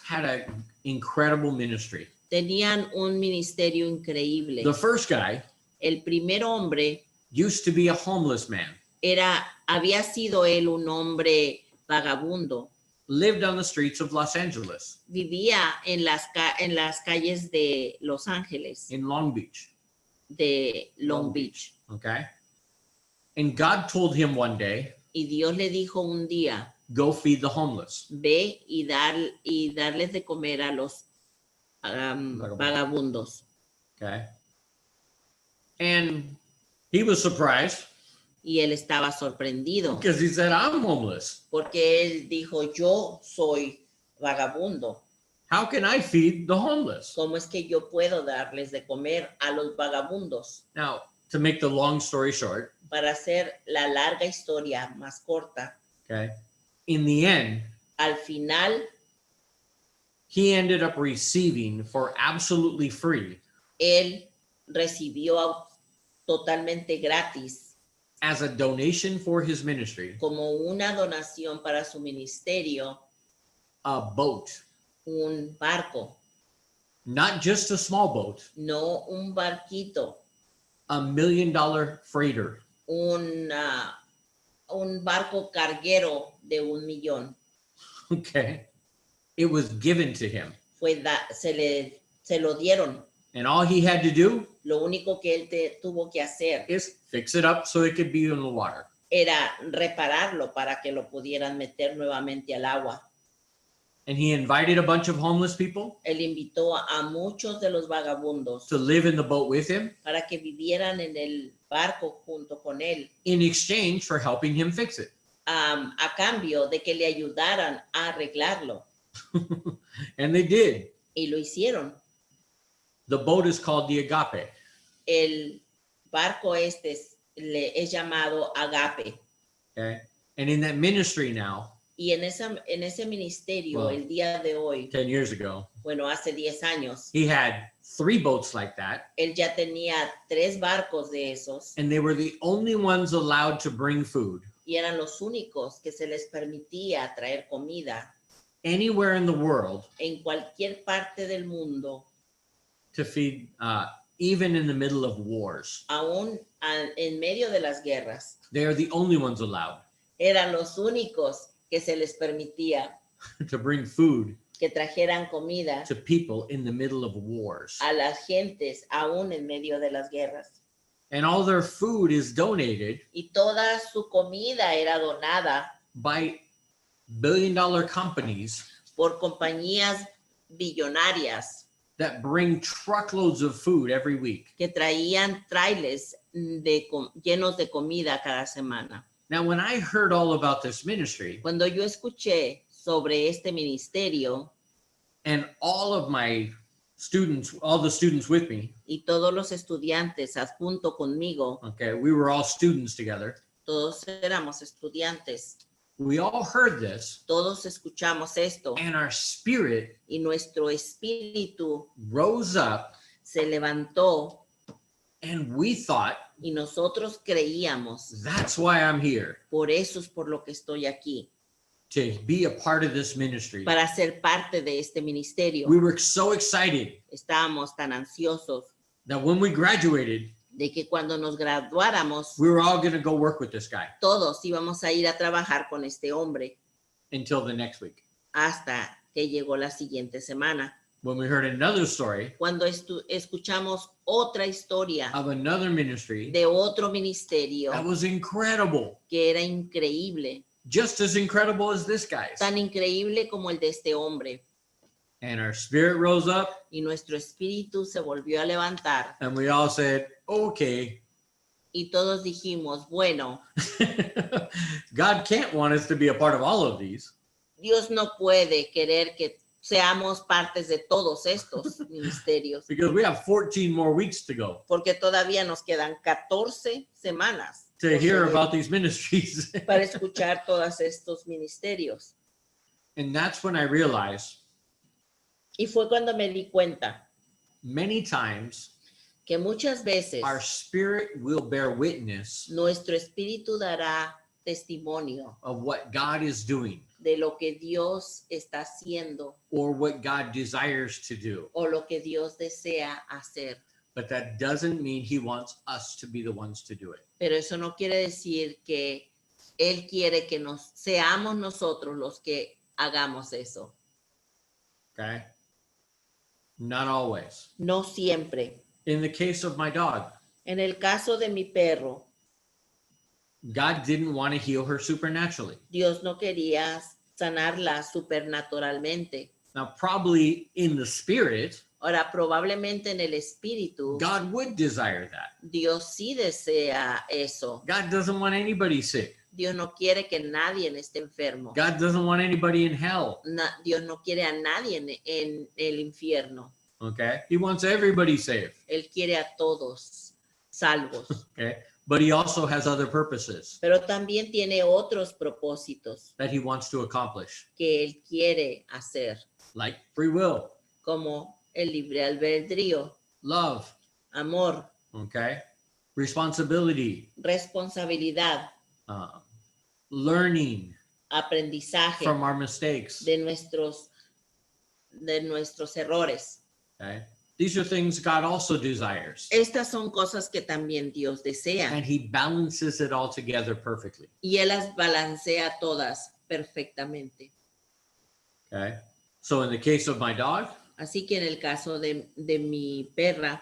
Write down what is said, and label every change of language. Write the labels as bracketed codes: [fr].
[en] had an incredible ministry. [es] tenían un ministerio increíble. [en] The first guy [es] El primer hombre [en] used to be a homeless man, [es] había sido él un hombre vagabundo. [en] lived on the streets of Los Angeles, [es] Vivía en las calles de Los Ángeles, [en] in Long Beach. [es] de Long Beach. [en] Okay. And God told him one day, [es] Y Dios le dijo un día, [en] go feed the homeless. [es] ve y darles de comer a los vagabundos. [en] Okay. And he was surprised [es] Y él estaba sorprendido [en] because he said, I'm homeless. [es] porque él dijo, yo soy vagabundo. [en] How can I feed the homeless? [es] ¿Cómo es que yo puedo darles de comer a los vagabundos? [en] Now, to make the long story short, [es] Para hacer la larga historia más corta, [en] okay, in the end, [es] al final [en] he ended up receiving for absolutely free [es] él recibió totalmente gratis [en] as a donation for his ministry [es] como una donación para su ministerio [en] a boat, [es] un barco, [en] not just a small boat, [es] no un barquito, [en] $1 million freighter. [es] un barco carguero de 1 millón. [en] Okay. It was given to him. [es] Se lo dieron. [en] And all he had to do [es] Lo único que él tuvo que hacer [en] is fix it up so it could be in the water. [es] era repararlo para que lo pudieran meter nuevamente al agua. [en] And he invited a bunch of homeless people [es] Él invitó a muchos de los vagabundos [en] to live in the boat with him [es] para que vivieran en el barco junto con él, [en] in exchange for helping him fix it. [es] a cambio de que le ayudaran a arreglarlo. [en] And they did. [es] Y lo hicieron. [en] The boat is called the Agape. [es] El barco es llamado Agape. [en] Okay. And in that ministry now, [es] Y en ese ministerio, [en] Wow. [es] el día de hoy, [en] 10 years ago, [es] bueno, hace 10 años, [en] he had 3 boats like that, [es] él ya tenía 3 barcos de esos [en] and they were the only ones allowed to bring food [es] y eran los únicos que se les permitía traer comida [en] anywhere in the world [es] en cualquier parte del mundo, [en] to feed, even in the middle of wars. [es] aún en medio de las guerras. [en] They are the only ones allowed [es] Eran los únicos que se les permitía [en] to bring food [es] que trajeran comida [en] to people in the middle of wars. [es] a las gentes aún en medio de las guerras. [en] And all their food is donated [es] Y toda su comida era donada [en] by billion-dollar companies [es] por compañías billonarias [en] that bring truckloads of food every week. [es] que traían trailers llenos de comida cada semana. [en] Now, when I heard all about this ministry, [es] Cuando yo escuché sobre este ministerio [en] and all of my students, all the students with me, [es] y todos los estudiantes junto conmigo, [en] okay, we were all students together. [es] todos éramos estudiantes, [en] We all heard this, [es] todos escuchamos esto [en] and our spirit [es] y nuestro espíritu [en] rose up, [es] se levantó [en] and we thought, [es] y nosotros creíamos, [en] that's why I'm here, [es] por eso es por lo que estoy aquí, [en] to be a part of this ministry. [es] para ser parte de este ministerio. [en] We were so excited [es] Estábamos tan ansiosos [en] that when we graduated, [es] de que cuando nos graduáramos, [en] we were all going to go work with this guy [es] todos íbamos a ir a trabajar con este hombre [en] until the next week. [es] hasta que llegó la siguiente semana. [en] When we heard another story [es] Cuando escuchamos otra historia [en] of another ministry [es] de otro ministerio [en] that was incredible, [es] que era increíble, [en] just as incredible as this guy's. [es] tan increíble como el de este hombre, [en] And our spirit rose up, [es] y nuestro espíritu se volvió a levantar [en] and we all said, okay, [es] y todos dijimos, bueno, [en] God can't want us to be a part of all of these. [es] Dios no puede querer que seamos partes de todos estos ministerios, [en] Because we have 14 more weeks to go [es] porque todavía nos quedan 14 semanas [en] to hear about these ministries. [es] para escuchar todos estos ministerios. [en] And that's when I realized [es] Y fue cuando me di cuenta [en] many times [es] que muchas veces [en] our spirit will bear witness [es] nuestro espíritu dará testimonio [en] of what God is doing [es] de lo que Dios está haciendo [en] or what God desires to do. [es] o lo que Dios desea hacer. [en] But that doesn't mean he wants us to be the ones to do it. [es] Pero eso no quiere decir que Él quiere que seamos nosotros los que hagamos eso. [en] Okay? Not always. [es] No siempre. [en] In the case of my dog, [es] En el caso de mi perro, [en] God didn't want to heal her supernaturally. [es] Dios no quería sanarla supernaturalmente. [en] Now, probably in the spirit, [es] Ahora, probablemente en el espíritu, [en] God would desire that. [es] Dios sí desea eso. [en] God doesn't want anybody sick. [es] Dios no quiere que nadie esté enfermo. [en] God doesn't want anybody in hell. [es] Dios no quiere a nadie en el infierno. [en] Okay? He wants everybody saved. [es] Él quiere a todos salvos. [en] Okay? But he also has other purposes [es] Pero también tiene otros propósitos [en] that he wants to accomplish, [es] que Él quiere hacer, [en] like free will, [es] como el libre albedrío, [en] love, [es] amor, [en] okay? Responsibility, [es] responsabilidad, [en] learning [es] aprendizaje [en] from our mistakes, [es] de nuestros errores. [en] okay? These are things God also desires. [es] Estas son cosas que también Dios desea [en] And he balances it all together perfectly, [es] y Él las balancea todas perfectamente. [en] okay? So in the case of my dog, [es] Así que en el caso de mi perra,